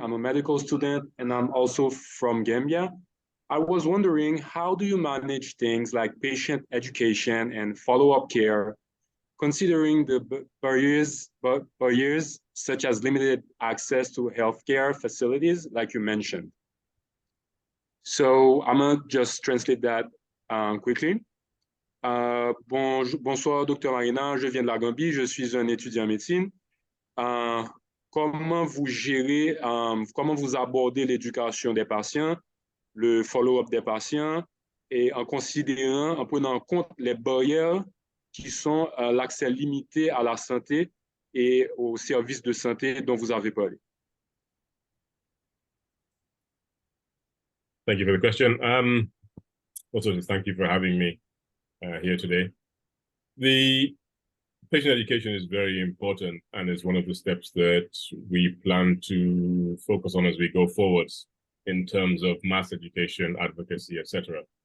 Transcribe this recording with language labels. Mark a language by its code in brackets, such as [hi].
[en] I'm a medical student and I'm also from Gambia. I was wondering, how do you manage things like patient education and follow-up care, considering the barriers such as limited access to healthcare facilities, like you mentioned? So I'm gonna just translate that quickly. [fr] Bonsoir, Dr. Marenah, je viens de la Gambie, je suis un étudiant en médecine. Comment vous gérez, comment vous abordez l'éducation des patients, le follow-up des patients, et en prenant en compte les barrières qui sont l'accès limité à la santé et aux services de santé dont vous avez parlé? [en] Thank you for the question. Also, just thank you for having me here today. The patient education is very important and is one of the steps that we plan to focus on as we go forwards in terms of mass education, advocacy, etc.